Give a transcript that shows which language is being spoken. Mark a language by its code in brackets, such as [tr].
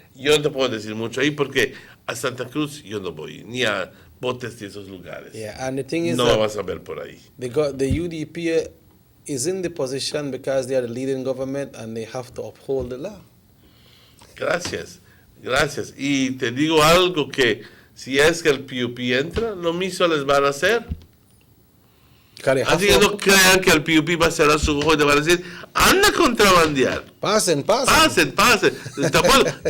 [es] Yo no te puedo decir mucho ahí porque a Santa Cruz yo no voy, ni a botes de esos lugares. [en] Yeah, and the thing is [es] no me vas a ver por ahí. [en] The UDP is in the position because they are the leading government and they have to uphold the law. [es] Gracias. Y te digo algo que si es que el PUP entra, lo mismo les van a hacer. Así que no crean que el PUP va a cerrar su ojo y te van a decir, anda a contrabandear. Pasen. ¿De acuerdo?